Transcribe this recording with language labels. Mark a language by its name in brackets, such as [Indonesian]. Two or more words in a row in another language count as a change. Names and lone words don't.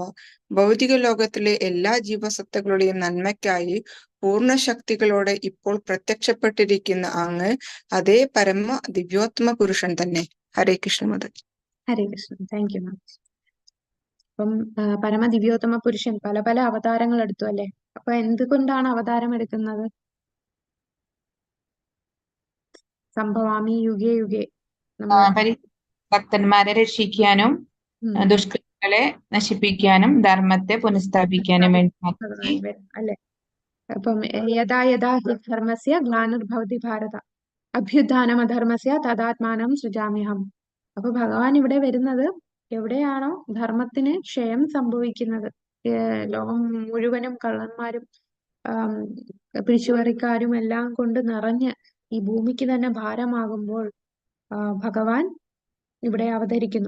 [Malayalam] ഭൗതിക ലോകത്തിലെ എല്ലാ ജീവസത്തകളുടെയും നന്മയ്ക്കായി പൂർണ്ണ ശക്തികളോടെ ഇപ്പോൾ പ്രത്യക്ഷപ്പെട്ടിരിക്കുന്ന അങ്ങ് അതേ പരമ ദിവ്യോത്തമ പുരുഷൻ തന്നെ. [Sanskrit] ഹരേ കൃഷ്ണ മാതാജി. ഹരേ കൃഷ്ണ. [English] thank you ma'am. [Malayalam] അപ്പം പരമ ദിവ്യോത്തമ പുരുഷൻ പല പല അവതാരങ്ങൾ എടുത്തു, അല്ലെ? അപ്പൊ എന്തുകൊണ്ടാണ് അവതാരം എടുക്കുന്നത്? [Sanskrit] സംഭവാമി യുഗേ യുഗേ [Malayalam] ഭക്തന്മാരെ രക്ഷിക്കാനും ദുഷ്കൃതങ്ങളെ നശിപ്പിക്കാനും ധർമ്മത്തെ പുനഃസ്ഥാപിക്കാനും വേണ്ടി അല്ലെ? [Sanskrit] അപ്പം യഥാ യഥാ ഹി ധർമ്മസ്യ ഗ്ലാനിർഭവതി ഭാരത അഭ്യുത്ഥാനം അധർമ്മസ്യ തദാത്മാനം സൃജാമ്യഹം. [Malayalam] അപ്പൊ ഭഗവാൻ ഇവിടെ വരുന്നത് എവിടെയാണോ ധർമ്മത്തിന് ക്ഷയം സംഭവിക്കുന്നത്, ലോകം മുഴുവനും കള്ളന്മാരും പിടിച്ചുപറിക്കാരും എല്ലാം കൊണ്ട് നിറഞ്ഞ് ഈ ഭൂമിക്ക് തന്നെ ഭാരമാകുമ്പോൾ ഭഗവാൻ ഇവിടെ അവതരിക്കുന്നു.